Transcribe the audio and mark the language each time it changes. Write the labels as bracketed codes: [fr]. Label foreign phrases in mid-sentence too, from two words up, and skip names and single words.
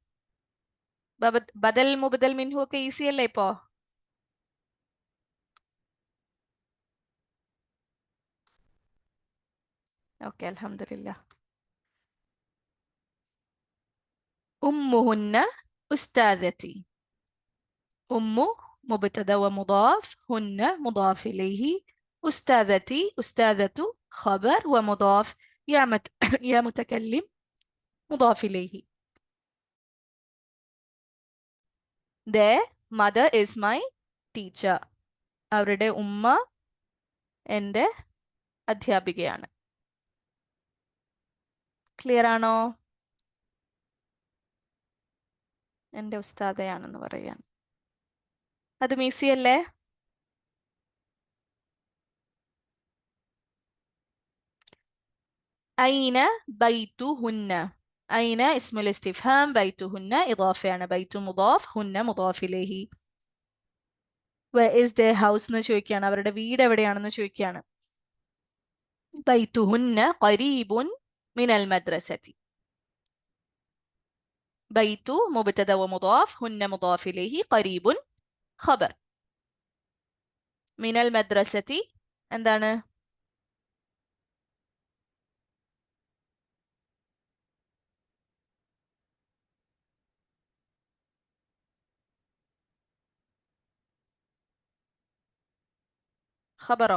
[ar] بدل مبدل منه [ml] ഒക്കെ ഈസി അല്ലേ ഇപ്പോ? ഓക്കെ, അൽഹംദുലില്ലാ. [ar] أمهن أستاذتي. ഉമ്മു مبتدا ومضاف، هن مضاف إليه، أستاذتي أستاذة خبر ومضاف، يا متكلم مضاف إليه. [en] Their mother is my teacher. [ml] അവരുടെ ഉമ്മ എൻ്റെ അധ്യാപികയാണ്. ക്ലിയർ ആണോ? എൻ്റെ ഉസ്താദയാണെന്ന് പറയാൻ. അത് ഈസി അല്ലേ? [ar] أين بيتهن. أين اسم الاستفهام، بيتهن إضافة يعني بيت مضاف، هن مضاف إليه. [en] Where is their house [ml] എന്ന് ചോദിക്കുകയാണ്. അവരുടെ വീട് എവിടെയാണെന്ന് ചോദിക്കുകയാണ്. [ar] بيتهن قريب من المدرسة. بيت مبتدا ومضاف، هن مضاف إليه، قريب خبر. من المدرسة എന്താണ്? [ml] ഖബറോ?